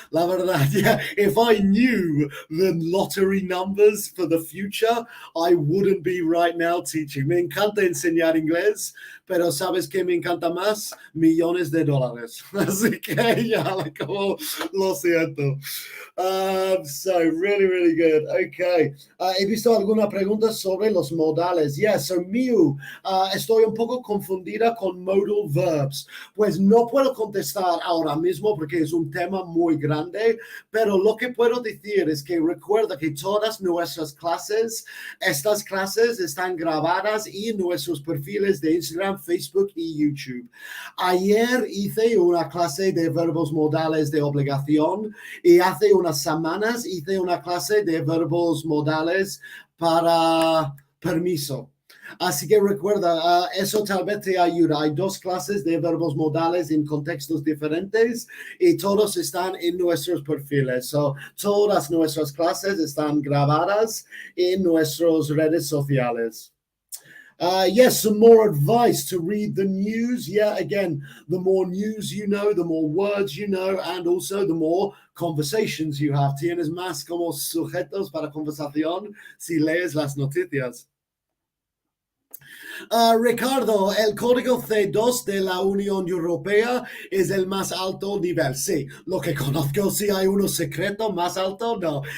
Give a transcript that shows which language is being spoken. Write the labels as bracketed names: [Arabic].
[Spanish] La verdad, [English] yeah, if I knew the lottery numbers for the future, I wouldn't be right now teaching. [Spanish] Me encanta enseñar inglés, pero ¿sabes qué me encanta más? Millones de dólares. Así que ya, como lo siento. [English] So really, really good. Okay. [Spanish] He visto alguna pregunta sobre los modales. Yeah, so Miu, estoy un poco confundida con [English] modal modal verbs. [Spanish] Pues no puedo contestar ahora mismo porque es un tema muy grande, pero lo que puedo decir es que recuerda que todas nuestras clases, estas clases están grabadas y en nuestros perfiles de Instagram, Facebook y YouTube. Ayer hice una clase de verbos modales de obligación y hace unas semanas hice una clase de verbos modales para permiso. Así que recuerda, eso tal vez te ayuda. Hay 2 clases de verbos modales en contextos diferentes y todos están en nuestros perfiles. So, todas nuestras clases están grabadas en nuestras redes sociales. [English] Yes, some more advice to read the news. Yeah, again, the more news you know, the more words you know, and also the more conversations you have. [Spanish] Tienes más como sujetos para conversación si lees las noticias. Ricardo, el código C2 de la Unión Europea es el más alto nivel. Sí, lo que conozco, si hay uno secreto más alto, no.